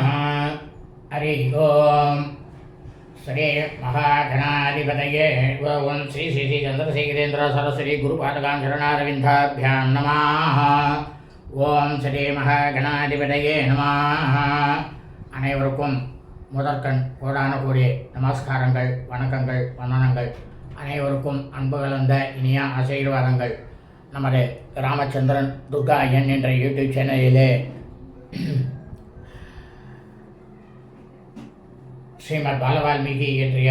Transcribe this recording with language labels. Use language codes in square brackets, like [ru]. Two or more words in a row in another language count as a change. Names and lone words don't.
[sa] हरि ओम। श्री महागणाधिपतये ओं श्री श्री श्री चंद्रशेखरेन्द्र सरस्वती गुरुपादकां शरणारविन्दाभ्यां नमः। ओं श्री महागणाधिपतये नमः। [ta] அனைவருக்கும் முதற்கண் கோடான கோடி நமஸ்காரங்கள், வணக்கங்கள், வந்தனங்கள். அனைவருக்கும் அன்பு கலந்த இனிய ஆசீர்வாதங்கள். நமது ராமச்சந்திரன் துர்கா என் என்ற யூடியூப் சேனலிலே ஸ்ரீமத் பாலவால்மீகி இயற்றிய